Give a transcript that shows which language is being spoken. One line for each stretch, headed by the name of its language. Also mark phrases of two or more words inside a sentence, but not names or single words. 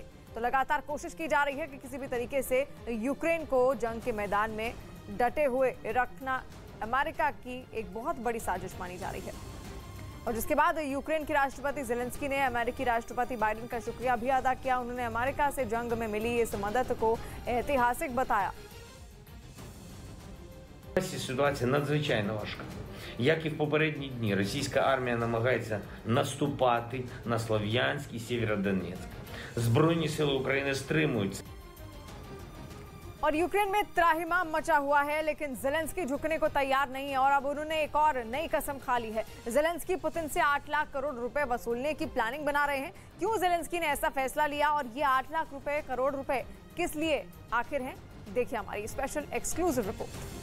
Hindi: तो लगातार कोशिश की जा रही है कि किसी भी तरीके से यूक्रेन को जंग के मैदान में डटे हुए रखना अमेरिका की एक बहुत बड़ी साजिश मानी जा रही है। और जिसके बाद यूक्रेन के राष्ट्रपति ज़ेलेंस्की ने अमेरिकी राष्ट्रपति बाइडेन का शुक्रिया भी अदा किया। उन्होंने अमेरिका से जंग में मिली इस मदद को ऐतिहासिक बताया।
Ukrainian: Ситуація надзвичайно важка. Як і в попередні дні, російська армія намагається наступати на Слов'янськ і Сєвєродонецьк. Збройні сили України стримують.
Hindi: और यूक्रेन में त्राहिमाम मचा हुआ है, लेकिन ज़ेलेंस्की झुकने को तैयार नहीं है और अब उन्होंने एक और नई कसम खा ली है। ज़ेलेंस्की पुतिन से 8 लाख करोड़ रुपए वसूलने की प्लानिंग बना रहे हैं। क्यों ज़ेलेंस्की ने ऐसा फैसला लिया और ये 8 लाख करोड़ रुपए किस लिए आखिर हैं, देखिए हमारी
English: special exclusive report.